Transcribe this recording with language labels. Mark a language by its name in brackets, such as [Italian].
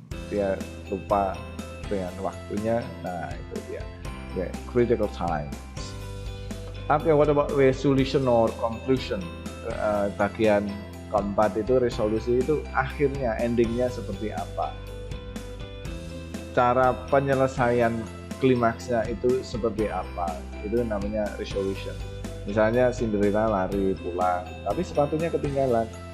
[Indonesian] Dia lupa dengan waktunya. Nah, itu dia. [English] Okay, critical time. Okay, what about resolution or conclusion? [Indonesian] Bagian keempat itu resolusi itu akhirnya, endingnya seperti apa? Cara penyelesaian klimaksnya itu seperti apa? Itu namanya resolution. Misalnya Cinderella lari pulang, tapi sepatunya ketinggalan.